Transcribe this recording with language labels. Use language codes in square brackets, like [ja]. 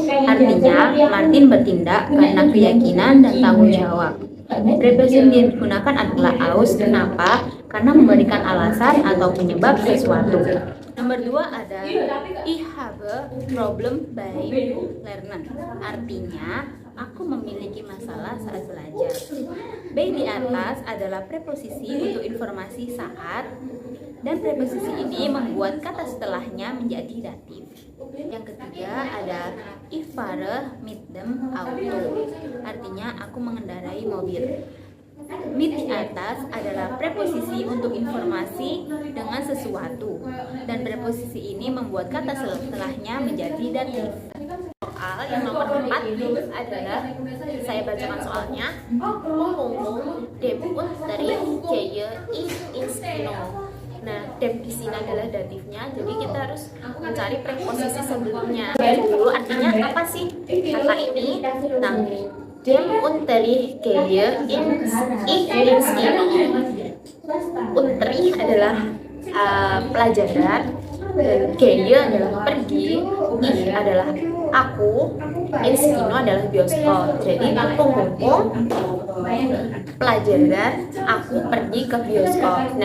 [id] Artinya, Martin bertindak karena keyakinan dan tanggung jawab. Preposisi yang digunakan adalah aus. Kenapa? Karena memberikan alasan atau penyebab sesuatu. Nomor 2 ada [de] ich habe Problem beim Lernen. [id] Artinya, aku memiliki masalah saat belajar. Bei di atas adalah preposisi untuk informasi saat, dan preposisi ini membuat kata setelahnya menjadi datif. Yang ketiga ada [de] ich fahre mit dem Auto. [id] Artinya aku mengendarai mobil. Mit di atas adalah preposisi untuk informasi dengan sesuatu, dan preposisi ini membuat kata setelahnya menjadi datif. Soal yang nomor 4 adalah, saya bacakan soalnya, Pungpung [de] dem unterricht gehe ich ins Kino. [id] Nah, dem di sini adalah datifnya, jadi kita harus mencari preposisi sebelumnya. Dulu artinya apa sih kata ini? [de] Nah, dem unterricht gehe ich ins Kino. [id] Unterricht adalah pelajaran, dan gehe adalah pergi, ich adalah aku, ins Kino adalah bioskop. Jadi Pungpung pelajaran, aku pergi ke bioskop.